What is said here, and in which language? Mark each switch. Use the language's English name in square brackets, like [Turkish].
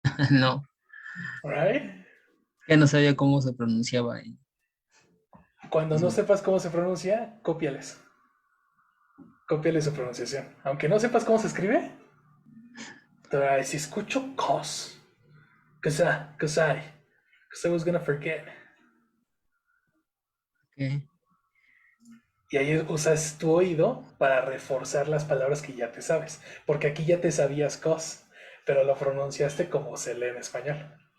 [Spanish] No, [English] ¿right? [Spanish] ya no sabía cómo se pronunciaba. Cuando no sepas cómo se pronuncia, cópiales. Cópiale su pronunciación. Aunque no sepas cómo se escribe, te va a decir, escucho cos. [English] Cause I was gonna forget. Ok. [Spanish] Y ahí usas tu oído para reforzar las palabras que ya te sabes. Porque aquí ya te sabías cos, pero lo pronunciaste como se lee en español,